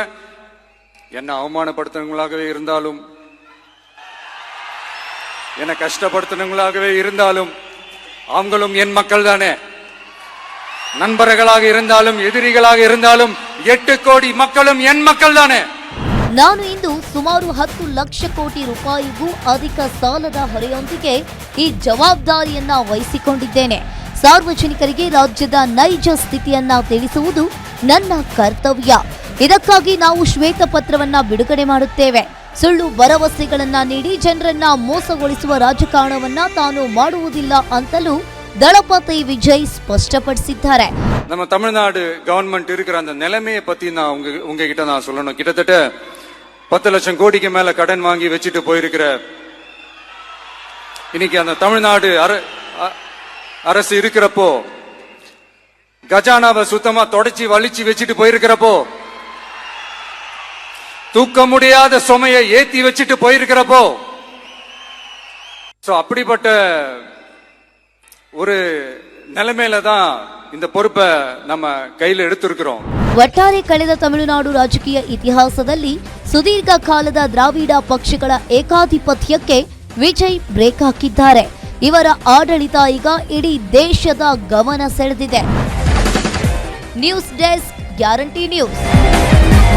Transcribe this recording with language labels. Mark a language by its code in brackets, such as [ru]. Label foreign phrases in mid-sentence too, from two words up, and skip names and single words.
[ta] என்ன அவமானப்படுத்துறவங்களாகவே இருந்தாலும், என்ன கஷ்டப்படுத்துறவங்களாகவே இருந்தாலும் அவங்களும் என் மக்கள் தானே. நண்பர்களாக இருந்தாலும் எதிரிகளாக இருந்தாலும் 8 ಕೋಟಿ மக்களும் என் மக்கள் தானே. [kn] ನಾನು ಇಂದು ಸುಮಾರು 10 ಲಕ್ಷ ಕೋಟಿ ರೂಪಾಯಿಗೂ ಅಧಿಕ ಸಾಲದ ಹೊರೆಯೊಂದಿಗೆ ಈ ಜವಾಬ್ದಾರಿಯನ್ನ ವಹಿಸಿಕೊಂಡಿದ್ದೇನೆ. ಸಾರ್ವಜನಿಕರಿಗೆ ರಾಜ್ಯದ ನೈಜ ಸ್ಥಿತಿಯನ್ನ ತಿಳಿಸುವುದು ನನ್ನ ಕರ್ತವ್ಯ. ಇದಕ್ಕಾಗಿ ನಾವು ಶ್ವೇತಪತ್ರವನ್ನ ಬಿಡುಗಡೆ ಮಾಡುತ್ತೇವೆ. ಸುಳ್ಳು ಭರವಸೆಗಳನ್ನ ನೀಡಿ ಜನರನ್ನ ಮೋಸಗೊಳಿಸುವ ರಾಜಕಾರಣವನ್ನ ತಾನು ಮಾಡುವುದಿಲ್ಲ ಅಂತಲೂ ದಳಪತಿ ವಿಜಯ್ ಸ್ಪಷ್ಟಪಡಿಸಿದ್ದಾರೆ. [ta] நம்ம தமிழ்நாடு கவர்மெண்ட் இருக்கிற அந்த நிலைமையை பத்தி நான் உங்ககிட்ட நான் சொல்லணும். கிட்டத்தட்ட 10 லட்சம் கோடிக்கு மேல கடன் வாங்கி வச்சுட்டு போயிருக்கிற இன்னைக்கு அந்த தமிழ்நாடு அரசு இருக்கிறப்போ, கஜானாவை சுத்தமா தொடச்சி வலிச்சு வச்சுட்டு போயிருக்கிறப்போ, தூக்க முடியாத சுமையை ஏத்தி வச்சுட்டு போயிருக்கிறப்போ, அப்படிப்பட்ட ஒரு நிலைமையில தான் இந்த பொறுப்பை நம்ம கையில் எடுத்திருக்கிறோம். [kn] ಒಟ್ಟಾರೆ ಕಳೆದ ತಮಿಳುನಾಡು ರಾಜಕೀಯ ಇತಿಹಾಸದಲ್ಲಿ ಸುದೀರ್ಘ ಕಾಲದ ದ್ರಾವಿಡ ಪಕ್ಷಗಳ ಏಕಾಧಿಪತ್ಯಕ್ಕೆ ವಿಜಯ್ ಬ್ರೇಕ್ ಹಾಕಿದ್ದಾರೆ. ಇವರ ಆಡಳಿತ ಈಗ ಇಡೀ ದೇಶದ ಗಮನ ಸೆಳೆದಿದೆ. ನ್ಯೂಸ್ ಡೆಸ್ಕ್ ಗ್ಯಾರಂಟಿ ನ್ಯೂಸ್.